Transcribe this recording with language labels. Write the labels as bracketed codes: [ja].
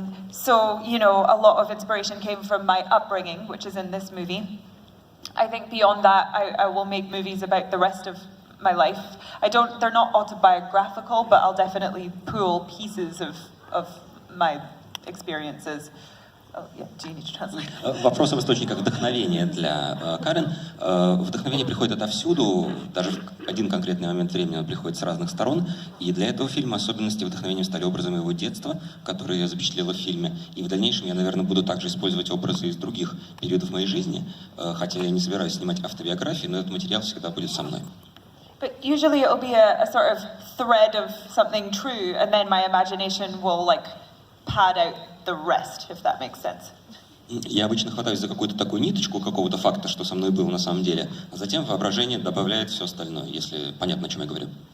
[en] So, a lot of inspiration came from my upbringing, which is in this movie. I think beyond that, I will make movies about the rest of my life. They're not autobiographical, but I'll definitely pull pieces of my experiences. Oh, yeah, do you need to translate? [ru] Вопрос об источниках вдохновения для Карен. Вдохновение приходит отовсюду, даже в один конкретный момент времени оно приходит с разных сторон. И для этого фильма особенности вдохновением стали образы моего детства, которые я запечатлела в фильме. И в дальнейшем я, наверное, буду также использовать образы из других периодов моей жизни. Хотя я не собираюсь снимать автобиографии, но этот материал всегда будет со мной. [en] But usually it'll be a sort of thread of something true, and then my imagination will pad out the rest, if that makes sense. [ru] Я обычно хватаюсь за какую-то такую ниточку какого-то факта, что со мной было на самом деле, а затем воображение добавляет все остальное, если понятно, о чем я говорю.